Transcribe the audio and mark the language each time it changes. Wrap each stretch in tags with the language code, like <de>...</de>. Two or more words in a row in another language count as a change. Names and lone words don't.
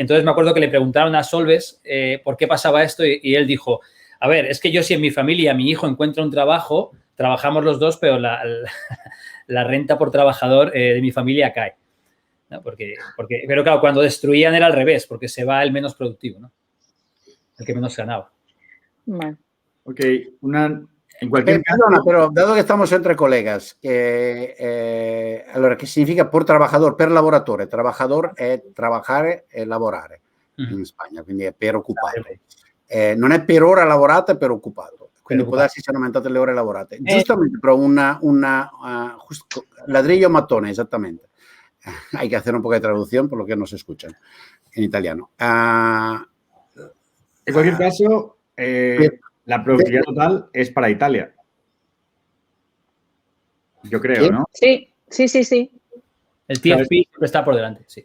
<es>Entonces me acuerdo que le preguntaron a Solves por qué pasaba esto, y él dijo: a ver, es que yo, si en mi familia mi hijo encuentra un trabajo, trabajamos los dos, pero la renta por trabajador de mi familia cae, ¿no? Pero claro, cuando destruían era al revés, porque se va el menos productivo, ¿no? El que menos ganaba. Bueno. Ok, en cualquier caso... Perdona, pero dado que estamos entre colegas,</es> <it>allora, che significa</it> <es>por trabajador,</es> <it>per lavoratore? Trabajador è trabajare e lavorare in Spagna, quindi è per occupato. Non è per ora lavorato, è per occupato. Quindi può darsi siano aumentate le ore lavorate. Giustamente, però ladrillo mattone, esattamente.</it> <es>Hay que hacer un poco de traducción por lo que nos escuchan en italiano. En cualquier caso, la productividad total es para Italia. Yo creo, ¿no? Sí. El TFP siempre está por delante, sí.</es>